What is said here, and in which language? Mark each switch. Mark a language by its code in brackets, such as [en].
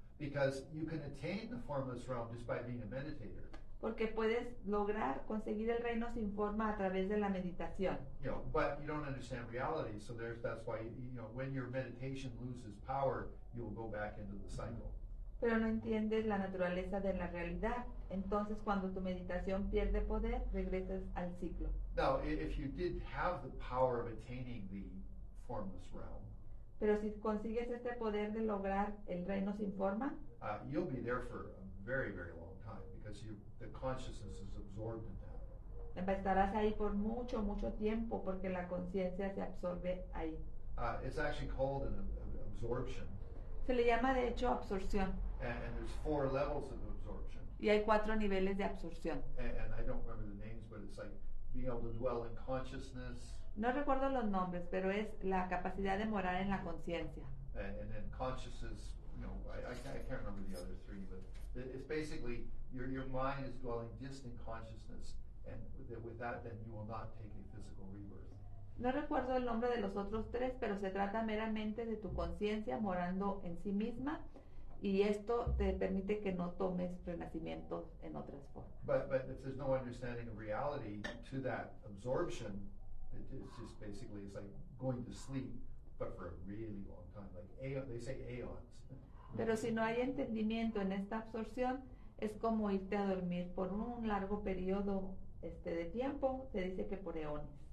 [en] because you can attain the formless realm just by being a meditator. [es] porque puedes lograr conseguir el reino sin forma a través de la meditación. [en] You know, but you don't understand reality, so that's why, you know, when your meditation loses power, you will go back into the cycle. [es] Pero no entiendes la naturaleza de la realidad. Entonces, cuando tu meditación pierde poder, regresas al ciclo. [en] Now, if you did have the power of attaining the formless realm, [es] Pero si consigues este poder de lograr el reino sin forma, [en] you'll be there for a very, very long time because the consciousness is absorbed in that. [es] estarás ahí por mucho, mucho tiempo porque la conciencia se absorbe ahí. [en] It's actually called an absorption, [es] Se le llama de hecho absorción [en] and there's 4 levels of absorption. [es] y hay 4 niveles de absorción. [en] And I don't remember the names, but it's like being able to dwell in consciousness, [es] No recuerdo los nombres, pero es la capacidad de morar en la conciencia. [en] and then consciousness, you know, I can't remember the other 3, but it's basically your mind is dwelling just in consciousness, and with that then you will not take a physical rebirth. [es] No recuerdo el nombre de los otros 3, pero se trata meramente de tu conciencia morando en sí misma y esto te permite que no tomes renacimientos en otras formas. [en] But if there's no understanding of reality to that absorption, it's just basically, it's like going to sleep, but for a really long time, like they say aeons. [es] Pero si no hay entendimiento en esta absorción, es como irte a dormir por un largo periodo de tiempo, se dice que por eones.